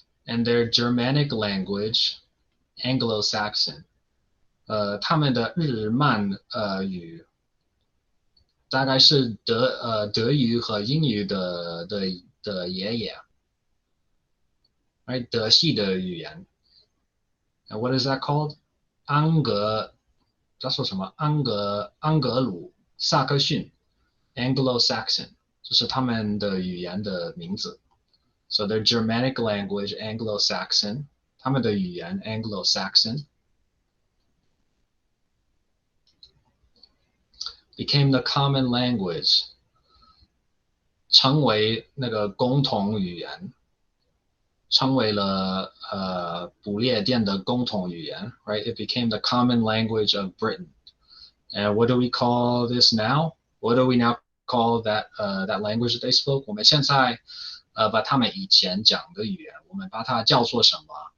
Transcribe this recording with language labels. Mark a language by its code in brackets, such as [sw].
[en] And their Germanic language, Anglo-Saxon. [zh] 他们的日曼语大概是德语和英语的爷爷 [en] right? [zh] 德系的语言。 [en] And what is that called? [zh] 叫做什么？安格鲁萨克逊 Anglo-Saxon 这是他们的语言的名字。 [en] So their Germanic language, Anglo-Saxon, [zh] 他们的语言 [en] Anglo-Saxon became the common language [zh] 成为那个共同语言，成为了不列颠的共同语言 [en] right? It became the common language of Britain. And what do we call this now? What do we now call that that language that they spoke? [zh] 我们现在把他们以前讲的语言，我们把它叫做什么？